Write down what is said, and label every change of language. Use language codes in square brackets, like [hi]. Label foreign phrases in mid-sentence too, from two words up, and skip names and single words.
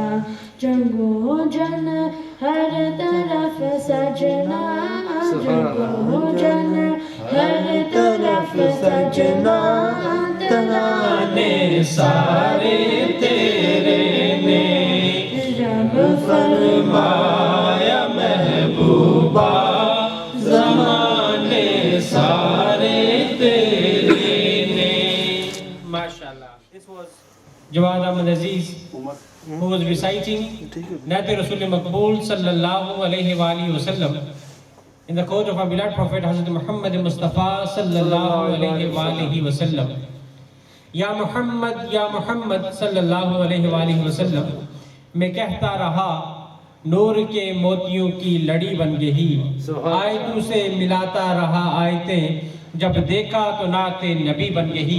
[pa] جنگو جن ہر طرف سجنا جنگو جن ہر طرف سجنا ترانے سارے تیرے نے رب فرمایا محبوبہ زمانے سارے تیرے نے. MashaAllah. [en] This was Jawad Ahmad Aziz, who was reciting Nabi Rasul Maqbool [ar] صلى الله عليه وسلم [en] in the court of our beloved Prophet Hazrat Muhammad Mustafa [ar] صلى الله عليه وسلم. [ur] یا محمد [ar] صلی اللہ علیہ وآلہ وسلم، [ur] میں کہتا رہا نور کے موتیوں کی لڑی بن گئی، آیتوں سے ملاتا رہا آیتیں، جب دیکھا تو نعت نبی بن گئی.